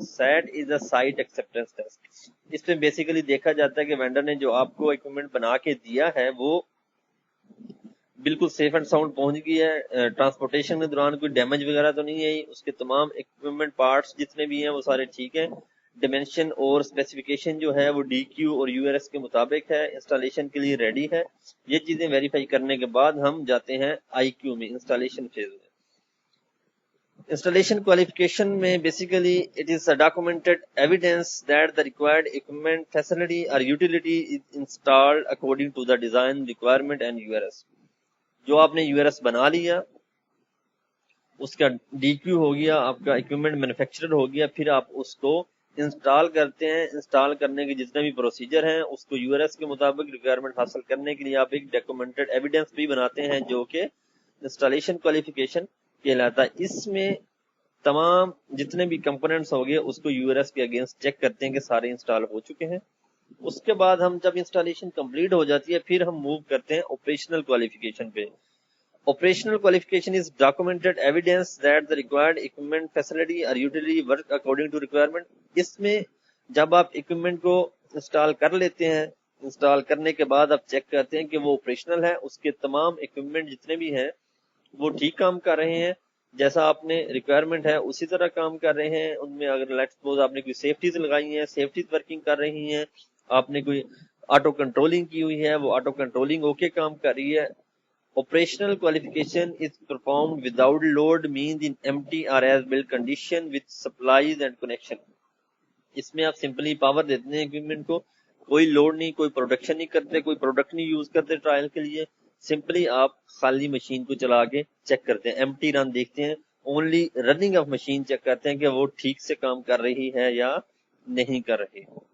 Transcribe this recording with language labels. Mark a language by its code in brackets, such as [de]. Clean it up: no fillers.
[en] SAT is a site acceptance test. [ur] اس میں basically دیکھا جاتا ہے کہ وینڈر نے جو آپ کو اکوپمنٹ بنا کے دیا ہے وہ بالکل سیف اینڈ ساؤنڈ پہنچ گئی ہے، ٹرانسپورٹیشن کے دوران کوئی ڈیمیج وغیرہ تو نہیں ہے، اس کے تمام اکوپمنٹ پارٹس جتنے بھی ہیں وہ سارے ٹھیک ہیں، ڈائمینشن اور اسپیسیفکیشن جو ہے وہ ڈی کیو اور یو آر ایس کے مطابق ہے، انسٹالیشن کے لیے ریڈی ہے. یہ چیزیں ویریفائی کرنے کے بعد ہم جاتے ہیں آئی کیو میں، انسٹالیشن فیز میں. [en] Installation qualification میں basically it is documented evidence that the required equipment, facility or utility is installed according to the design requirement and URS. [ur] جو آپ نے یو آر ایس بنا لیا، اس کا ڈی کیو ہو گیا، آپ کا اکوپمنٹ مینوفیکچرر ہو گیا، پھر آپ اس کو انسٹال کرتے ہیں. انسٹال کرنے کے جتنے بھی پروسیجر ہیں اس کو یو آر ایس کے مطابق ریکوائرمنٹ حاصل کرنے کے لیے آپ ایک ڈاکومنٹڈ ایویڈینس بھی بناتے ہیں جو کہ انسٹالیشن کوالیفیکیشن کہلاتا ہے. اس میں تمام جتنے بھی کمپوننٹس ہو گئے اس کو یو آر ایس کے اگینسٹ چیک کرتے ہیں کہ سارے انسٹال ہو چکے ہیں. اس کے بعد ہم جب انسٹالیشن کمپلیٹ ہو جاتی ہے پھر ہم موو کرتے ہیں آپریشنل کوالیفیکیشن پہ. [en] Operational qualification is documented evidence that the required equipment, facility or utility work according to requirement. [ur] اس میں جب آپ equipment کو انسٹال کر لیتے ہیں، انسٹال کرنے کے بعد آپ چیک کرتے ہیں کہ وہ آپریشنل ہے، اس کے تمام equipment جتنے بھی ہیں وہ ٹھیک کام کر رہے ہیں، جیسا آپ نے ریکوائرمنٹ ہے اسی طرح کام کر رہے ہیں. ان میں اگر [en] let's suppose [ur] آپ نے کوئی سیفٹیز لگائی ہیں، سیفٹیز ورکنگ کر رہی ہیں، آپ نے کوئی آٹو کنٹرولنگ کی ہوئی ہے، وہ آٹو کنٹرولنگ اوکے کام کر رہی ہے. [en] Operational qualification is performed without load means in empty or as built condition with supplies and connection. [ur] اس میں آپ سمپلی پاور دیتے ہیں اکوپمنٹ کو، کوئی لوڈ نہیں، کوئی پروڈکشن نہیں کرتے، کوئی پروڈکٹ نہیں یوز کرتے ٹرائل کے لیے، سمپلی آپ خالی مشین کو چلا کے چیک کرتے ہیں، ایمٹی رن دیکھتے ہیں، [en] only running of machine [ur] check کرتے ہیں کہ وہ ٹھیک سے کام کر رہی ہے یا نہیں کر رہی.